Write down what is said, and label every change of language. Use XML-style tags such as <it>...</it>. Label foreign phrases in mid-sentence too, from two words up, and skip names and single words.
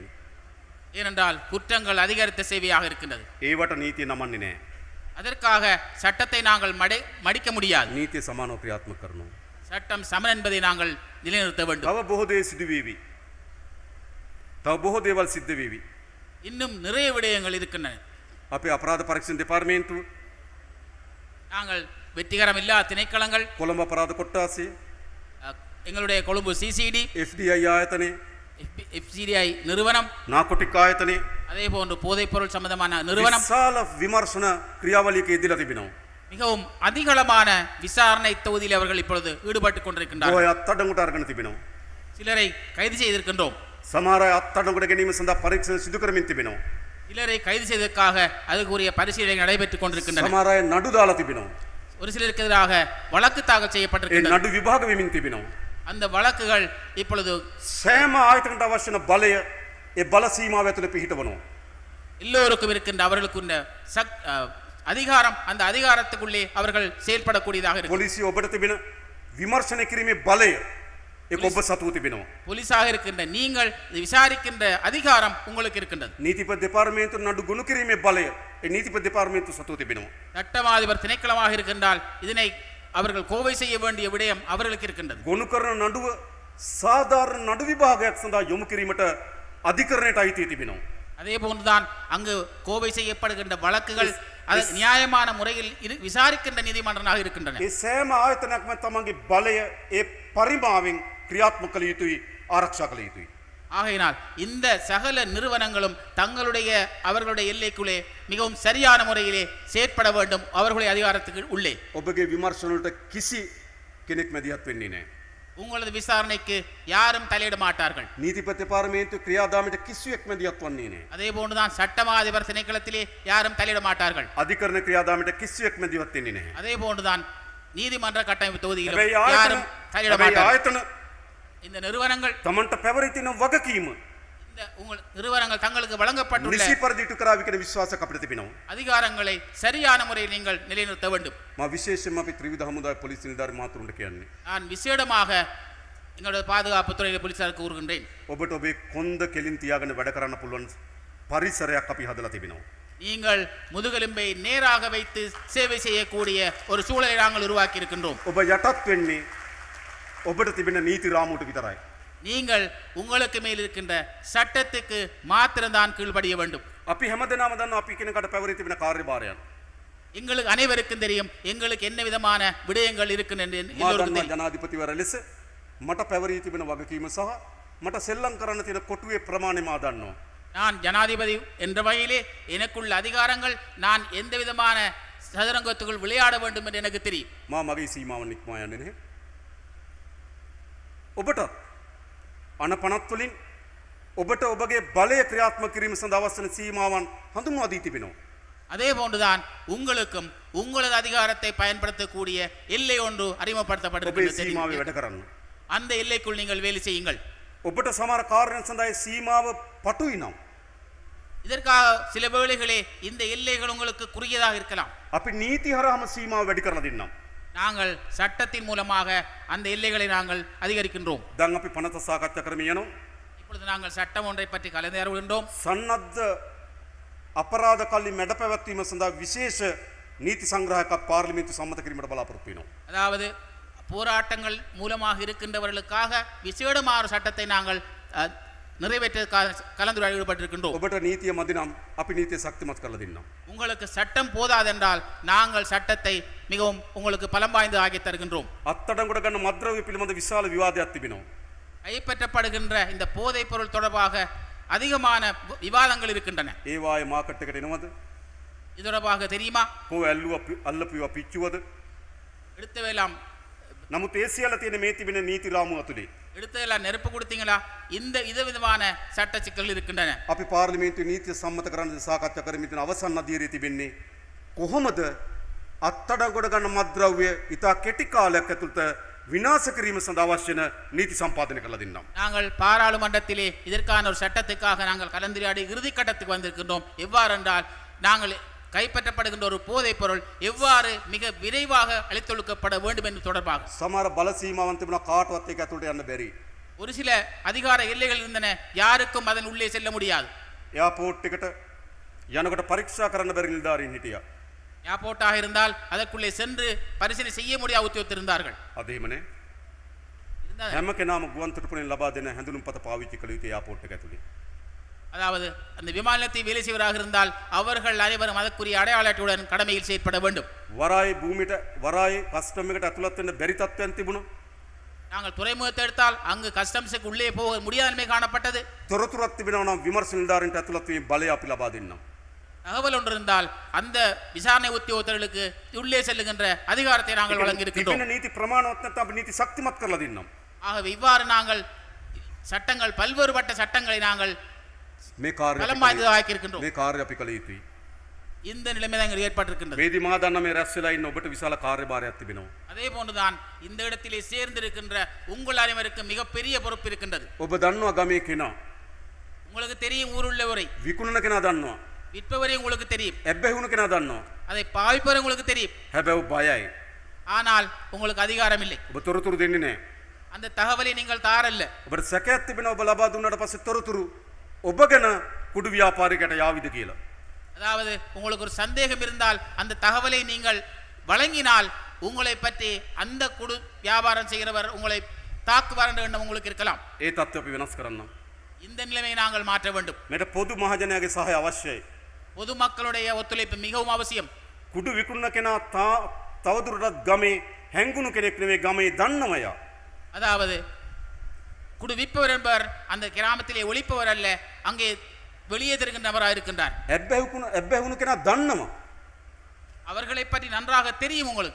<ta>ஏனென்றால் குற்றங்கள் அதிகரித்த சேவையாக இருக்கின்றது.</ta> <si>ඒවට නීතිය නමන්නේ නැහැ.</si> <ta>அதற்காக சட்டத்தை நாங்கள் மடிக்க முடியாது.</ta> <si>නීතිය සමානව ක්‍රියාත්මක කරනවා.</si> <ta>சட்டம் சமன் என்பதை நாங்கள் நிலைநிறுத்த வேண்டும்.</ta> <si>තව බොහෝ දේ සිදු වේවි. තව බොහෝ දේවල් සිද්ධ වේවි.</si> <ta>இன்னும் நிறைய விடயங்கள் இருக்கின்றன.</ta> <si>අපේ අපරාධ පරීක්ෂණ දෙපාර්තමේන්තුව</si> <ta>நாங்கள் வெற்றிகரம் இல்லாத திணைக்களங்கள்</ta> <si>කොළඹ අපරාධ කොට්ටාසය</si> <ta>எங்களுடைய கொழும்பு சிசிடி</ta> <si>FDI ආයතනය</si> <ta>FCDI நிறுவனம்</ta> <si>නාකොටික් ආයතනය</si> <ta>அதே போன்று போதைப்பொருள் சம்பந்தமான நிறுவனம்</ta> <si>විශාල විමර්ශන ක්‍රියාවලියක යෙදලා තිබෙනවා.</si> <ta>மிகவும் அதிகளமான விசாரணை தொகுதியில் அவர்கள் இப்பொழுது ஈடுபட்டுக் கொண்டிருக்கின்றார்கள்.</ta> <si>ඔය අත්අඩංගුවට අරගෙන තිබෙනවා.</si> <ta>சிலரை கைது செய்திருக்கின்றோம்.</ta> <si>සමහර අය අත්අඩංගුවට ගැනීම සඳහා පරීක්ෂණ සිදු කරමින් තිබෙනවා.</si> <ta>சிலரை கைது செய்வதற்காக அதுக்குரிய பரிசீலனை நடைபெற்றுக் கொண்டிருக்கின்றன.</ta> <si>සමහර අය නඩු දාලා තිබෙනවා.</si> <ta>ஒரு சிலருக்கு எதிராக வழக்கு தாக்கல்</ta> <si>ඒ</si> <ta>செய்யப்பட்டிருக்கின்றன.</ta> <si>නඩු විභාග වෙමින් තිබෙනවා.</si> <ta>அந்த வழக்குகள் இப்பொழுது</ta> <si>සෑම ආයතනකට අවශ්‍ය වන බලය ඒ බල සීමාව ඇතුළේ පිහිටවනවා.</si> <ta>எல்லோருக்கும் இருக்கின்ற அவர்களுக்குள்ள அதிகாரம் அந்த அதிகாரத்துக்குள்ளே அவர்கள் செயல்படக்கூடியதாக இருக்கு.</ta> <si>පොලිසිය ඔබට තිබෙන විමර්ශනය කිරීමේ බලය ඒක ඔබ සතුව තිබෙනවා.</si> <ta>போலீஸாக இருக்கின்ற நீங்கள் விசாரிக்கின்ற அதிகாரம் உங்களுக்கு இருக்கின்றது.</ta> <si>නීතිපති දෙපාර්තමේන්තුව නඩු ගොනු කිරීමේ බලය ඒ නීතිපති දෙපාර්තමේන්තුව සතුව තිබෙනවා.</si> <ta>சட்டமாதிபர் திணைக்களமாக இருக்கின்றால் இதனை அவர்கள் கோவை செய்ய வேண்டிய விடயம் அவர்களுக்கு இருக்கின்றது.</ta> <si>ගොනු කරන නඩුව සාධාරණ නඩු විභාගයක් සඳහා යොමු කිරීමට අධිකරණයට අයිතිය තිබෙනවා.</si> <ta>அதே போன்றுதான் அங்கு கோவை செய்யப்படுகின்ற வழக்குகள் அது நியாயமான முறையில் விசாரிக்கின்ற நீதிமன்றமாக இருக்கின்றன.</ta> <si>ඒ සෑම ආයතනයක්ම තමන්ගේ බලය ඒ පරිමාවෙන් ක්‍රියාත්මක කළ යුතුයි, ආරක්ෂා කළ යුතුයි.</si> <ta>ஆகையினால் இந்த சகல நிறுவனங்களும் அவர்களுடைய எல்லைக்குள்ளே மிகவும் சரியான முறையிலே செயற்பட வேண்டும். அவர்களுடைய அதிகாரத்துக்கு உள்ளே</ta> <si>ඔබගේ විමර්ශන වලට කිසි කෙනෙක් මැදිහත් වෙන්නේ නැහැ.</si> <ta>உங்களது விசாரணைக்கு யாரும் தலையிட மாட்டார்கள்.</ta> <si>නීතිපති දෙපාර්තමේන්තුව ක්‍රියාදාමයට කිසිවෙක් මැදිහත් වන්නේ නැහැ.</si> <ta>அதே போன்றுதான் சட்டமாதிபர் திணைக்களத்திலே யாரும் தலையிட மாட்டார்கள்.</ta> <si>අධිකරණ ක්‍රියාදාමයට කිසිවෙක් මැදිහත් වෙන්නේ නැහැ.</si> <ta>அதே போன்றுதான் நீதிமன்ற கட்டமைப்பு தொகுதியிலும்</ta> <si>හැබැයි</si> <ta>யாரும் தலையிட மாட்டார்கள்.</ta> <si>ආයතන</si> <ta>இந்த நிறுவனங்கள்</ta> <si>තමන්ට පැවරී තියෙන වගකීම</si> <ta>இந்த உங்கள் நிறுவனங்கள் தங்களுக்கு வழங்கப்பட்டுள்ள</ta> <si>නිසි පරිදි ඉටු කරාවි කියන විශ්වාසයක් අපිට තිබෙනවා.</si> <ta>அதிகாரங்களை சரியான முறையில் நீங்கள் நிலைநிறுத்த வேண்டும்.</ta> <si>මා විශේෂයෙන්ම අපි ත්‍රිවිධ හමුදාවේ පොලිස් නිලධාරි මහතුරුන්ට කියන්නේ</si> <ta>நான் விசேடமாக எங்களுடைய பாதுகாப்பு துறையில போலீசாருக்கு கூறுகின்றேன்.</ta> <si>ඔබට ඔබේ කොන්ද කෙලින් තියාගෙන වැඩ කරන්න පුළුවන් පරිසරයක් අපි හදලා තිබෙනවා.</si> <ta>நீங்கள் முதுகெலும்பை நேராக வைத்து சேவை செய்யக்கூடிய ஒரு சூழலை நாங்கள் உருவாக்கி இருக்கின்றோம்.</ta> <si>ඔබ යටත් වෙන්නේ ඔබට තිබෙන නීති රාමුවට විතරයි.</si> <ta>நீங்கள் உங்களுக்கு மேல் இருக்கின்ற சட்டத்துக்கு மாத்திரம்தான் கீழ்ப்படிய வேண்டும்.</ta> <si>අපි හැමදෙනාම දන්නවා අපි කෙනෙකුට පැවරී තිබෙන කාර්යභාරයන්.</si> <ta>எங்களுக்கு அனைவருக்கும் தெரியும் எங்களுக்கு என்ன விதமான விடயங்கள் இருக்கின்றன</ta> <si>මා</si> <ta>எல்லோருக்கும்</ta> <si>දන්නවා</si> <ta>தெரியும்.</ta> <si>ජනාධිපතිවර ලෙස මට පැවරී තිබෙන වගකීම සහ මට සෙල්ලම් කරන්න තියෙන කොටුවේ ප්‍රමාණය මා දන්නවා.</si> <ta>நான் ஜனாதிபதி என்ற வகையிலே எனக்குள்ள அதிகாரங்கள் நான் எந்த விதமான சதுரங்கத்துக்குள் விளையாட வேண்டும் என்று எனக்கு தெரியும்.</ta> <si>මා මගේ සීමාවන් ඉක්මවා යන්නේ නැහැ. ඔබට අනපනත් වලින් ඔබට ඔබගේ බලය ක්‍රියාත්මක කිරීම සඳහා අවශ්‍ය සීමාවන් හඳුන්වා දී තිබෙනවා.</si> <ta>அதே போன்றுதான் உங்களுக்கும் உங்களது அதிகாரத்தை பயன்படுத்தக்கூடிய எல்லை ஒன்று</ta> <si>ඔබේ</si> <ta>அறிமுகப்படுத்தப்பட்டிருக்கிறது.</ta> <si>සීමාවේ වැඩ කරන්න.</si> <ta>அந்த எல்லைக்குள் நீங்கள் வேலை செய்யுங்கள்.</ta> <si>ඔබට සමහර කාර්යයන් සඳහා සීමාව පටුයි නම්</si> <ta>இதற்காக சில வேளைகளே இந்த எல்லைகள் உங்களுக்கு குறுகியதாக இருக்கலாம்.</ta> <si>අපි නීති හරහාම සීමාව වැඩි කරලා දෙන්නම්.</si> <ta>நாங்கள் சட்டத்தின் மூலமாக அந்த எல்லைகளை நாங்கள் அதிகரிக்கின்றோம்.</ta> <si>දැන් අපි පනත සාකච්ඡා කරමින් යනවා.</si> <ta>இப்பொழுது நாங்கள் சட்டம் ஒன்றை பற்றி கலந்துரையாடுகின்றோம்.</ta> <si>සන්නද්ධ අපරාධ කල්ලි මැඩ පැවැත්වීම සඳහා විශේෂ නීති සංග්‍රහයක් පාර්ලිමේන්තු සම්මත කිරීමට බලාපොරොත්තු වෙනවා.</si> <ta>அதாவது போராட்டங்கள் மூலமாக இருக்கின்றவர்களுக்காக விசேடமான சட்டத்தை நாங்கள் நிறைவேற்ற கலந்துரையாடல் ஈடுபட்டிருக்கின்றோம்.</ta> <si>ඔබට නීතිය මදි නම් අපි නීතිය ශක්තිමත් කරලා දෙන්නම්.</si> <ta>உங்களுக்கு சட்டம் போதாதென்றால் நாங்கள் சட்டத்தை மிகவும் உங்களுக்கு பலம் வாய்ந்து ஆக்கி தருகின்றோம்.</ta> <si>අත්අඩංගුවට ගන්න මද්ද්‍රව්‍ය පිළිබඳ විශාල විවාදයක් තිබෙනවා.</si> <ta>கைப்பற்றப்படுகின்ற இந்த போதைப் பொருள் தொடர்பாக அதிகமான விவாதங்கள் இருக்கின்றன.</ta> <si>ඒවායේ මාකට් එකට එනවද?</si> <ta>இது தொடர்பாக தெரியுமா?</ta> <si>කෝ අල්ලපුවා පිච්චුවද?</si> <ta>எடுத்தவெல்லாம்</ta> <si>නමුත් ඒ සියල්ල තියෙන මේ තිබෙන නීති රාමුව ඇතුලේ.</si> <ta>எடுத்ததெல்லாம் நெருப்பு கொடுத்தீங்களா? இந்த விதமான சட்ட சிக்கல்கள் இருக்கின்றன.</ta> <si>අපි පාර්ලිමේන්තුවේ නීතිය සම්මත කරන්න සාකච්ඡා කරමින් තියෙන අවසන් අධීරයේ තිබෙන්නේ කොහොමද අත්අඩංගුවට ගන්න මත්ද්‍රව්‍ය ඉතා කෙටි කාලයක් ඇතුළත විනාශ කිරීම සඳහා අවශ්‍ය වෙන නීති සම්පාදනය කරලා දෙන්නම්.</si> <ta>நாங்கள் பாராளுமன்றத்திலே இதற்கான ஒரு சட்டத்துக்காக நாங்கள் கலந்துரையாடி இறுதி கட்டத்துக்கு வந்திருக்கின்றோம். எவ்வாறு என்றால் நாங்கள் கைப்பற்றப்படுகின்ற ஒரு போதைப் பொருள் எவ்வாறு மிக விரைவாக அழித்தொழுக்கப்பட வேண்டும் என்று தொடர்பாக</ta> <si>සමහර බල සීමාවන් තිබුණා කාටවත් ඒක ඇතුළට යන්න බැරි.</si> <ta>ஒரு சில அதிகார எல்லைகள் இருந்தன, யாருக்கும் அதன் உள்ளே செல்ல முடியாது.</ta> <si>එයාපෝට් එකට යනකොට පරීක්ෂා කරන්න බැරි නිලධාරීන් හිටියා.</si> <ta>ஏர்போர்ட்டாக இருந்தால் அதற்குள்ளே சென்று பரிசீலனை செய்ய முடியாத உத்தியோகத்தர் இருந்தார்கள்.</ta> <si>අද එහෙම නෑ.</si> <ta>இருந்தால்</ta> <si>හැම කෙනාම ගුවන් තොටුපළෙන් ලබා දෙන හැඳුනුම්පත පාවිච්චි කළ යුතු එයාපෝට් එක ඇතුලේ.</si> <ta>அதாவது அந்த விமான நிலையத்தில் வேலை செய்வராக இருந்தால் அவர்கள் அனைவரும் அதற்குரிய அடையாள அட்டையுடன் கடமையில் செயற்பட வேண்டும்.</ta> <si>වරායි භූමියට වරායි කස්ටම් එකට ඇතුළත් වෙන්න බැරි තත්ත්වයන් තිබුණා.</si> <ta>நாங்கள் துறைமுகத்தை எடுத்தால் அங்கு கஸ்டம்ஸுக்கு உள்ளே போக முடியாத நிலைமை காணப்பட்டது.</ta> <si>තොරතුරක් තිබෙනවා නම් විමර්ශන නිලධාරීන්ට ඇතුළත් වීම බලය අපි ලබා දෙන්නම්.</si> <ta>தகவல் ஒன்று இருந்தால் அந்த விசாரணை உத்தியோகத்தர்களுக்கு உள்ளே செல்லுகின்ற அதிகாரத்தை நாங்கள் வழங்கி இருக்கின்றோம்.</ta> <si>තිබෙන නීති ප්‍රමාණවත් නැත්නම් අපි නීති ශක්තිමත් කරලා දෙන්නම්.</si> <ta>ஆகவே இவ்வாறு நாங்கள் சட்டங்கள் பல்வேறுபட்ட சட்டங்களை நாங்கள்</ta> <si>මේ කාර්යය</si> <ta>பலம் வாய்ந்ததாக்கி இருக்கின்றோம்.</ta> <si>මේ කාර්යය අපි කළ යුතුයි.</si> <ta>இந்த நிலைமை தான் இங்கு ஏற்பட்டிருக்கின்றது.</ta> <si>මේදී මා දන්න මේ රැස් වෙලා ඉන්න ඔබට විශාල කාර්යභාරයක් තිබෙනවා.</si> <ta>அதே போன்றுதான் இந்த இடத்திலே சேர்ந்திருக்கின்ற உங்கள் அனைவருக்கு மிகப்பெரிய பொறுப்பு இருக்கின்றது.</ta> <si>ඔබ දන්නවා ගමේ කෙනා.</si> <ta>உங்களுக்கு தெரியும் ஊருள்ளவரை,</ta> <si>විකුණන කෙනා දන්නවා.</si> <ta>விற்பவரை உங்களுக்கு தெரியும்,</ta> <si>ඇබ්බැහි වුණ කෙනා දන්නවා.</si> <ta>அதை பாவிப்பவரை உங்களுக்கு தெரியும்.</ta> <si>හැබැයි ඔබ බයයි.</si> <ta>ஆனால் உங்களுக்கு அதிகாரம் இல்லை.</ta> <si>ඔබ තොරතුරු දෙන්නේ නැහැ.</si> <ta>அந்த தகவலை நீங்கள் தாரல்ல.</ta> <si>ඔබට සැකයක් තිබෙනවා ඔබ ලබා දුන්නාට පස්සේ තොරතුරු ඔබ ගැන කුඩු ව්‍යාපාරිකයට යාවිද කියලා.</si> <ta>அதாவது உங்களுக்கு ஒரு சந்தேகம் இருந்தால் அந்த தகவலை நீங்கள் வழங்கினால் உங்களை பற்றி அந்த குடு வியாபாரம் செய்கிறவர் உங்களை தாக்குவார் என்ற எண்ணம் உங்களுக்கு இருக்கலாம்.</ta> <si>ඒ தත්ත්වය අපි වෙනස් කරන්න.</si> <ta>இந்த நிலைமையை நாங்கள் மாற்ற வேண்டும்.</ta> <si>මේට පොදු මහජනයාගේ සහාය අවශ්‍යයි.</si> <ta>பொதுமக்களுடைய ஒத்துழைப்பு மிகவும் அவசியம்.</ta> <si>කුඩු විකුණන කෙනා තවදුරටත් ගමේ හැංගුණු කෙනෙක් නෙවෙයි, ගමේ දන්නවයා.</si> <ta>அதாவது குடு விற்பவர் என்பவர் அந்த கிராமத்திலே ஒழிப்பவர் அல்ல, அங்கே வெளியே தெரிகின்ற நபராக இருக்கின்றார்.</ta> <si>ඇබ්බැහි වුණ කෙනා දන්නවා.</si> <ta>அவர்களை பற்றி நன்றாக தெரியும் உங்களுக்கு,</ta>